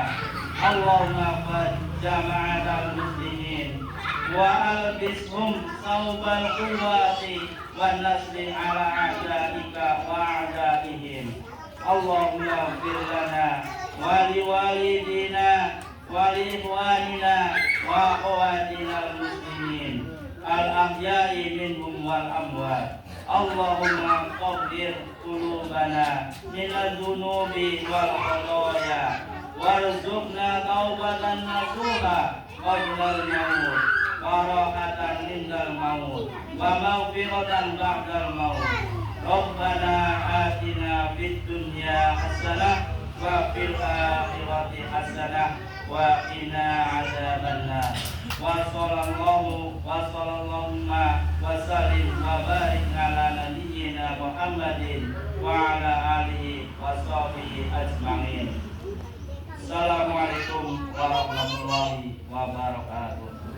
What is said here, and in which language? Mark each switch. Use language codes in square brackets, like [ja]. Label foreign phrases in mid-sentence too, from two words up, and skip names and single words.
[ar] اللهم قد جماعة المسلمين وألبسهم ثوب القوة والنصر على أعدائك وأعدائهم. اللهم اغفر لنا ولوالدينا ولإخواننا وأخواتنا المسلمين الأحياء منهم والأموات. اللهم قبر قلوبنا من الذنوب والخطايا وارزقنا توبة نصوحا قبل الموت وراحة عند الموت ومغفرة بعد الموت. ربنا آتنا في الدنيا حسنة وفي الآخرة حسنة وقنا عذاب النار. وصلى الله وسلم وبارك على نبينا محمد وعلى آله وصحبه أجمعين. السلام عليكم ورحمة الله وبركاته.